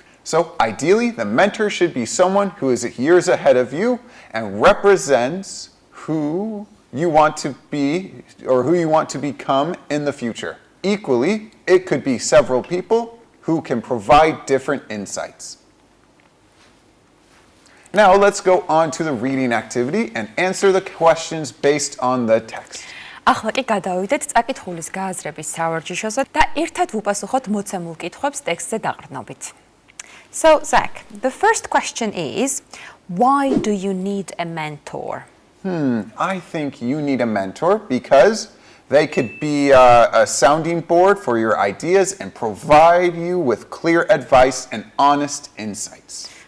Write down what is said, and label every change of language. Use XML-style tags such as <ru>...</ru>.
<en>So ideally, the mentor should be someone who is years ahead of you and represents who you want to be or who you want to become in the future. Equally, it could be several people who can provide different insights. Now let's go on to the reading activity and answer the questions based on the text.</en> <ka>ახლა კი გადავიდეთ წაკითხulis გააზრების სავარჯიშოზე და ერთად ვუპასუხოთ მოცემულ კითხვებს ტექსტზე დაყრდნობით.</ka> <en>So, Zach, the first question is, why do you need a mentor? I think you need a mentor because they could be a sounding board for your ideas and provide you with clear advice and honest insights.</en>